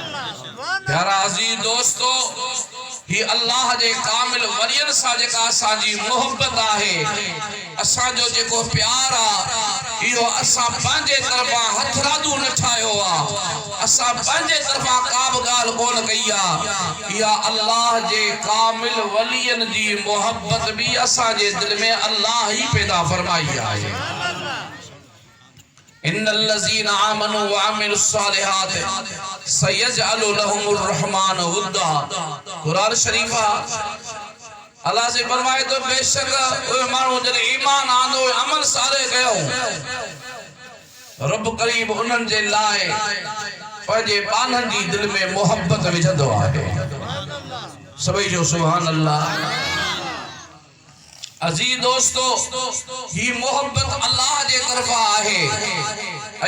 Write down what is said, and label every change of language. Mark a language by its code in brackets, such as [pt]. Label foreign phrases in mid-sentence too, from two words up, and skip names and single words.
[sd] प्यारा अजीज दोस्तो, ही अल्लाह जे कामिल वलियन सा जेका असांजी मोहब्बत आहे, असांजो जेको प्यार आ इहो असां पंहिंजे तरफां हथरादू न ठाहियो आ, असां पंहिंजे तरफां का बि ॻाल्हि कोन कई आ। इहा अल्लाह जे कामिल वलियन जी मोहब्बत भी असांजे दिल में अल्लाह ही पैदा फरमाई आहे। [ar] إن الذين آمنوا وعملوا الصالحات سيجعل لهم الرحمن ودا. [sd] कुरान शरीफ अल्लाह से फरमाए तो बेशक ओए मानू जने ईमान आंदो अमल सारे कयो रब करीम उन्हनि जे लाइ पंहिंजे बाननि जी दिल में मोहब्बत विझंदो आहे। सभई जो [ar] سبحان الله. [sd] अजीज दोस्तो, ही मोहब्बत अल्लाह जे तरफा आहे।